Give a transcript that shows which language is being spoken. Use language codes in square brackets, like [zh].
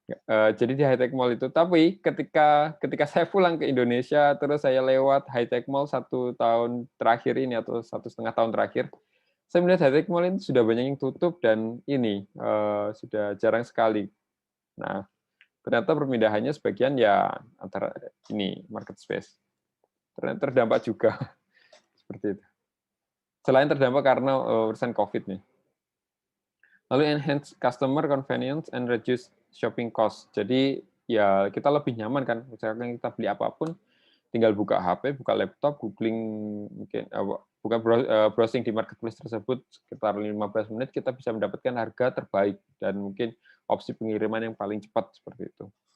[id] Jadi di High Tech Mall itu, tapi ketika saya pulang ke Indonesia, terus saya lewat High Tech Mall 1 tahun terakhir ini atau 1,5 tahun terakhir, saya melihat High Tech Mall ini sudah banyak yang tutup dan ini sudah jarang sekali. Nah, ternyata perpindahannya sebagian ya antara ini market space. Ternyata terdampak juga seperti itu. Selain terdampak karena urusan COVID nih. [en] Lalu enhance customer convenience and reduce shopping cost. [id] Jadi ya kita lebih nyaman kan, misalkan kita beli apapun, tinggal buka HP, buka laptop, googling mungkin bukan browsing di marketplace tersebut sekitar 15 menit kita bisa mendapatkan harga terbaik dan mungkin opsi pengiriman yang paling cepat seperti itu.